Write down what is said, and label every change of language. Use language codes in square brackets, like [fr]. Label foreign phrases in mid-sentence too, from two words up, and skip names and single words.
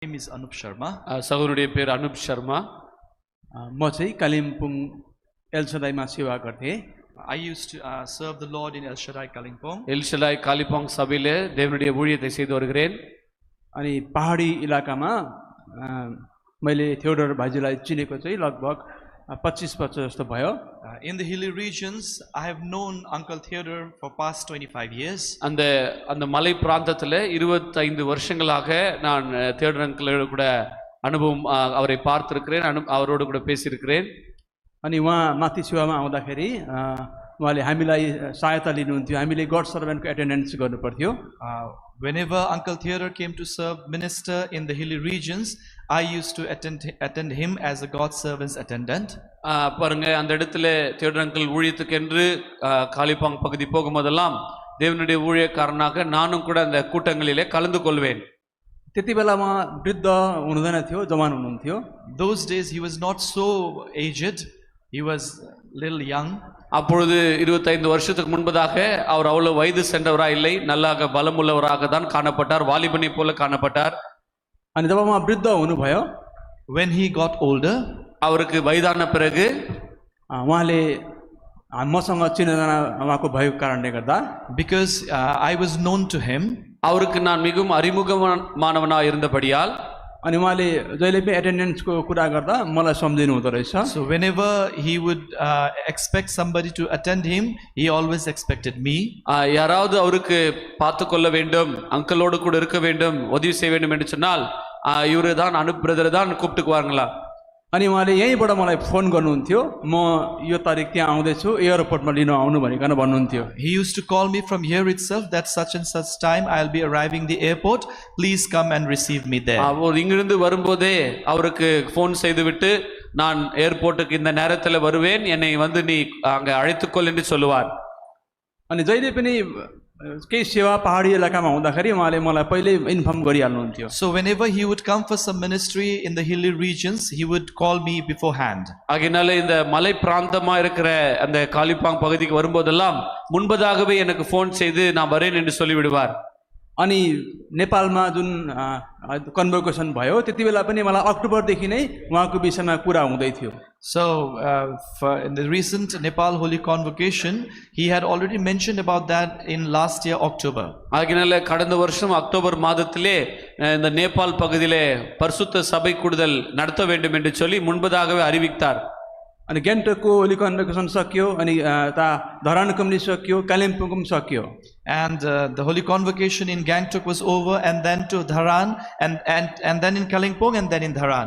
[en] is Anup Sharma. [ta] சகோதரனுடைய பேர் அனுப் சர்மா. [ne] म चाहिँ कालिम्पोङ एलसदाईमा सेवा गर्थेँ. [en] I used to serve the Lord in El Shaddai Kalimpong. [ta] எல்ஷடாய் காலிபாங் சபையிலே தேவனுடைய ஊழியத்தை செய்து வருகிறேன். [ne] अनि पहाडी इलाकामा मैले थ्योडर भाइजीलाई चिनेको चाहिँ लगभग 25 वर्ष जस्तो भयो. [en] In the hilly regions, I have known Uncle Theodore for past 25 years. [ta] அந்த அந்த மலை பிராந்தத்தில் 25 வருஷங்களாக நான் தேவன் அங்கிளோட கூட அனுபவம் அவரை பார்த்திருக்கிறேன், அவரோடு கூட பேசியிருக்கிறேன். [ne] अनि उहाँ माथि सेवामा आउँदाखेरि उहाँले हामीलाई सहायता लिनुहुन्थ्यो. हामीले [en] God servant's attendance [ne] गर्नुपर्थ्यो. [en] Whenever Uncle Theodore came to serve minister in the hilly regions, I used to attend him as a God servant's attendant. [ta] பாருங்க, அந்த இடத்துல தேவன் அங்கிள் ஊழியத்துக்கென்று காலிபாங் பகுதி போகும்போதெல்லாம் தேவனுடைய ஊழியக்காரனாக நானும் கூட அந்த கூட்டங்களிலே கலந்து கொள்வேன். [ne] त्यति बेला उहाँ वृद्ध हुनुहुँदैन थियो, जवान हुनुहुन्थ्यो. [en] Those days he was not so aged, he was little young. [ta] அப்பொழுது 25 வருஷத்துக்கு முன்பதாக அவர் அவ்வளவு வயது சென்றவரா இல்லை, நல்லாக பலமுள்ளவராக தான் காணப்பட்டார், வாலிபனை போல காணப்பட்டார். [ne] अनि जब उहाँ वृद्ध हुनुभयो, [en] when he got older, [ta] அவருக்கு வயதான பிறகு [ne] उहाँले मसँग चिनाजाना उहाँको भएको कारणले गर्दा, [en] because I was known to him, [ta] அவருக்கு நான் மிகவும் அறிமுகமானவனாக இருந்தபடியால், [ne] अनि उहाँले जहिले पनि एटेन्डेन्सको कुरा गर्दा मलाई सम्झिनु हुँदो रहेछ. [en] so whenever he would expect somebody to attend him, he always expected me. [ta] யாராவது அவருக்கு பார்த்து கொள்ள வேண்டும், அங்கிளோடு கூட இருக்க வேண்டும், உதவி செய்ய வேண்டும் என்று சொன்னால் இவரு தான் அனுப் பிரதர் தான் கூப்பிட்டுக்குவாங்களா. [ne] अनि उहाँले यहीँबाट मलाई फोन गर्नुहुन्थ्यो, म यो तारिक त्यहाँ आउँदैछु, एयरपोर्टमा लिन आउनु भनिकन भन्नुहुन्थ्यो. [en] He used to call me from here itself that such and such time I'll be arriving the airport, please come and receive me there. [ta] அவர் இங்கிருந்து வரும்போதே அவருக்கு ஃபோன் செய்துவிட்டு நான் ஏர்போர்ட்டுக்கு இந்த நேரத்தில் வருவேன், என்னை வந்து நீ அங்கே அழைத்துக்கொள் என்று சொல்லுவார். [ne] अनि जहिले पनि केही सेवा पहाडी इलाकामा हुँदाखेरि उहाँले मलाई पहिले इन्फर्म गरिहाल्नुहुन्थ्यो. [en] So whenever he would come for some ministry in the hilly regions, he would call me beforehand. [ta] ஆகையினால இந்த மலை பிராந்தமா இருக்கிற அந்த காலிபாங் பகுதிக்கு வரும்போதெல்லாம் முன்பதாகவே எனக்கு ஃபோன் செய்து நான் வரேன் என்று சொல்லிவிடுவார். [ne] अनि नेपालमा जुन कन्भोकेसन भयो त्यति बेला पनि मलाई अक्टोबरदेखि नै उहाँको विषयमा कुरा हुँदै थियो. [en] So in the recent Nepal Holy Convocation, he had already mentioned about that in last year October. [ta] ஆகையினால கடந்த வருஷம் அக்டோபர் மாதத்திலே இந்த நேபாள் பகுதியிலே பரிசுத்த சபை கூடுதல் நடத்த வேண்டும் என்று சொல்லி முன்பதாகவே அறிவித்தார். [ne] अनि गान्तोकको [en] Holy Convocation [ne] सकियो, अनि धरानको पनि सकियो, कालिम्पोङको पनि सकियो. [en] And the Holy Convocation in Gangtok was over, and then to Dharan, and then in Kalimpong, and then in Dharan.